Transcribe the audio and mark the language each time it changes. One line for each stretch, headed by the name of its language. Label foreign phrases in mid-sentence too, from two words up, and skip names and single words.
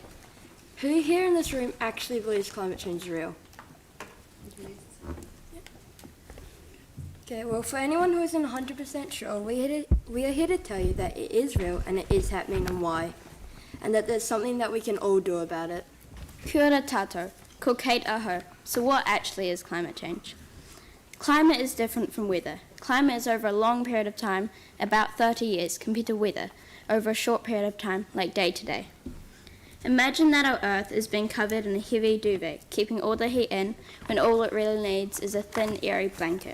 English: Who here in this room actually believes climate change is real? Okay, well, for anyone who isn't 100% sure, we are here to tell you that it is real and it is happening and why, and that there's something that we can all do about it.
Māori: Kia ora tātou, ko Kate ahau.
English: So what actually is climate change? Climate is different from weather. Climate is over a long period of time, about 30 years, compared to weather, over a short period of time, like day to day. Imagine that our Earth is being covered in a heavy duvet, keeping all the heat in, when all it really needs is a thin, airy blanket.